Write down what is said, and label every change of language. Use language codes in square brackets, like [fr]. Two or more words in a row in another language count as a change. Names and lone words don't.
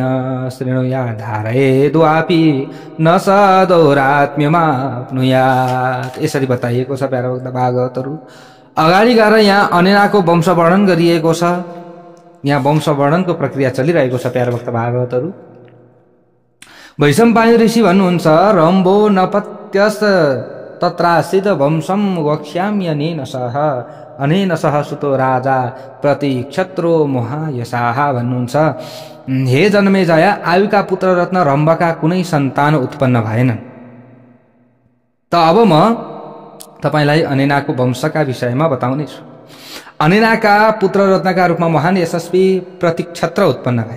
[sa] श्रेणुया धारये द्वापि न सदौरात्म्यमाप्नुयात्, [ne] यसरी बताइएको छ प्यारभक्त भागवतहरू। अगाडि गएर यहाँ अनेनाको वंशवर्णन गरिएको छ। यहाँ वंशवर्णनको प्रक्रिया चलिरहेको छ प्यारभक्त भागवतहरू। वैशम्पायन ऋषि भन्नुहुन्छ, [sa] रम्भो नपत्यस तत्रासित वंशम वक्ष्याम्यनेन सह अनेन सह सुतो राजा प्रति क्षत्रो महायशाह भन्नुहुन्छ। [ne] हे जन्मेजय, आयुका पुत्र रत्न रम्भका कुनै सन्तान उत्पन्न भएनन्। त अब म तपाईलाई अनेनाको वंशका विषयमा बताउनेछु। अनेनाका पुत्र रत्नका रूपमा महान यशस्वी प्रतिक्षत्र उत्पन्न भए।